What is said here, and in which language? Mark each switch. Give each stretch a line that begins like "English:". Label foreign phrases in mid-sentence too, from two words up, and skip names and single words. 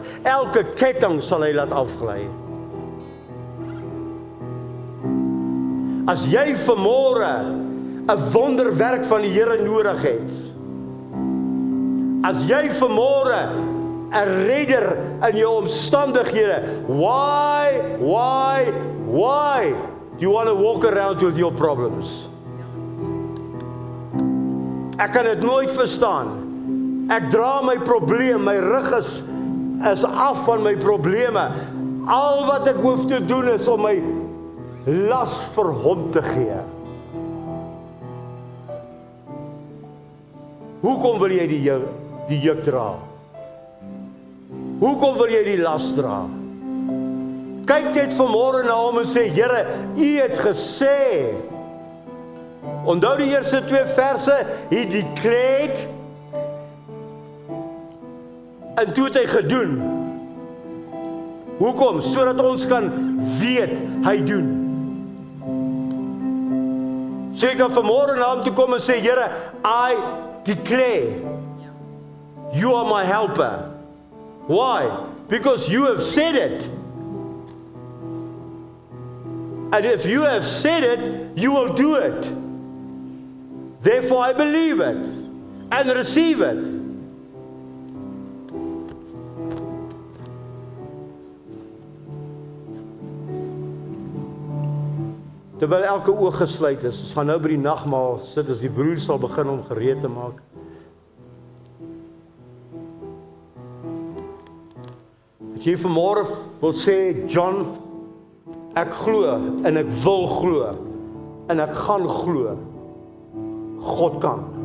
Afrikaans: Elke ketting sal hy laat afgly. As jy vanmôre 'n wonderwerk van die Here nodig het, as jy vanmôre 'n redder in jou omstandighede,
English: why do you want to walk around with your problems?
Afrikaans: Ek kan dit nooit verstaan. Ek dra my probleem, my rug is af van my probleme. Al wat ek hoef te doen is om my las vir hom te gee. Hoekom wil jy die juk dra? Hoekom wil jy die las dra? Kyk net vanmôre na hom en sê, Here, U het gesê. Onthou die eerste 2 verse,
English: He declared,
Afrikaans: En toe het hy gedoen. Hoekom? Sodat ons kan weet, hy doen. So ek kan vanmôre na hom toe kom en sê, Here,
English: I declare, you are my helper. Why? Because you have said it. And if you have said it, you will do it. Therefore I believe it and receive it.
Afrikaans: Terwyl elke oog gesluit is, ons gaan nou by die nagmaal sit, as die broers sal begin om gereed te maak. As jy vanmôre wil sê, John, ek glo en ek wil glo en ek gaan glo, God kan.